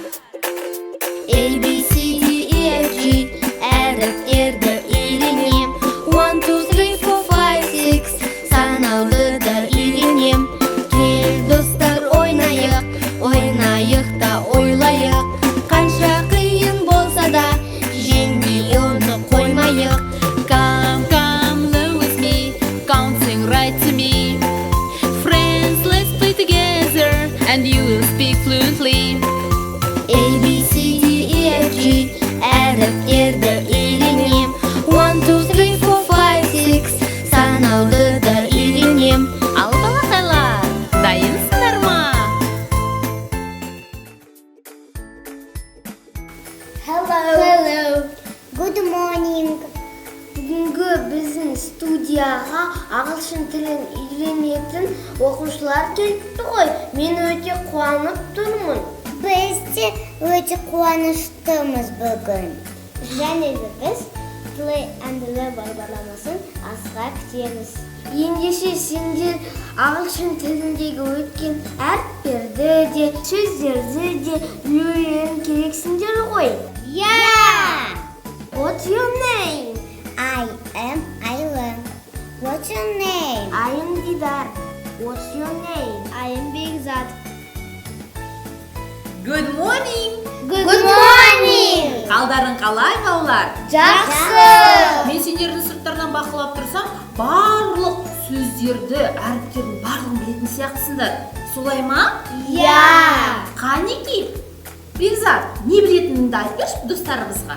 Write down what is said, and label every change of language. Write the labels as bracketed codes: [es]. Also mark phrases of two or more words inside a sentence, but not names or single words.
[kk] A, B, C, D, E, F, G әріптерді үйренем. 1, 2, 3, 4, 5, 6 санауды үйренем. Кел достар ойнайық, ойнайық та ойлайық. Қанша қиын болса да жеңбей оны қоймайық. [en] Come, learn with me, counting right to me. Friends, let's play together, and you will speak fluently. [kk] A, B, C, D, E, F, G әріптерді үйренем. 1, 2, 3, 4, 5, 6 санауды үйренем. Ал балақайлар, дайынсыңдар ма? [en] Hello. Good morning. [kk] Бүгінгі біздің студияға ағылшын тілін үйренетін оқушылар келіпті ғой. Мен өте қуанып тұрмын. Біз де өте қуаныштымыз бүгін. Және де біз Play and Learn бағдарламасын асыға күтеміз. Ендеше сендер ағылшын тіліндегі өткен әріптерді де, сөздерді де үйрену керексіңдер ғой. [en] Yeah! What's your name? I am Ayla. What's your name? I am Didar. What's your name? I am Begzat. Good morning! Good morning! [kk] Қалдарың қалай балалар? Жақсы! Мен сендердің сырттарынан бақылап тұрсам, барлық сөздерді, әріптердің барлығын білетін сияқтысыңдар. Солай ма? [en] Yeah! [kk] Қанеки? Бекзат, не білетініңді айтшы достарымызға?